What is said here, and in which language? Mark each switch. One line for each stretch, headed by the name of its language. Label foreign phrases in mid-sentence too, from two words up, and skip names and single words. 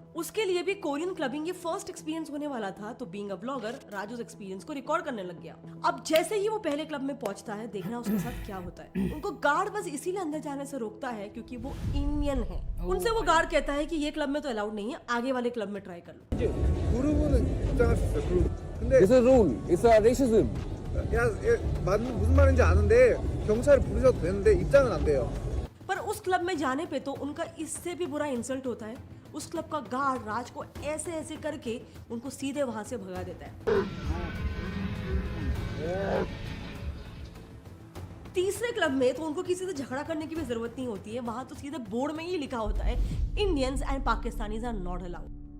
Hindi: उसके लिए भी
English: Korean clubbing
Hindi: ये
English: first experience
Hindi: होने वाला था, तो
English: being a blogger
Hindi: राज उस एक्सपीरियंस को रिकॉर्ड करने लग गया। अब जैसे ही वो पहले क्लब में पहुंचता है, देखना उसके साथ क्या होता है। उनको गार्ड बस इसीलिए अंदर जाने से रोकता है क्योंकि वो इंडियन है। उनसे वो गार्ड कहता है कि ये क्लब में तो अलाउड नहीं है, आगे वाले क्लब में ट्राई कर लो।
Korean: 그룹은 입장할 수 있어. 그룹. 근데
English: It's a rule. It's a racism.
Korean: 야, 무슨 말인지 아는데 경찰을 부르셔도 되는데 입장은 안 돼요.
Hindi: पर उस क्लब में जाने पे तो उनका इससे भी बुरा इंसल्ट होता है। उस क्लब का गार्ड राज को ऐसे ऐसे करके उनको सीधे वहां से भगा देता है। तीसरे क्लब में तो उनको किसी से झगड़ा करने की भी जरूरत नहीं होती है, वहां तो सीधे बोर्ड में ही लिखा होता है
English: Indians and Pakistanis are not allowed.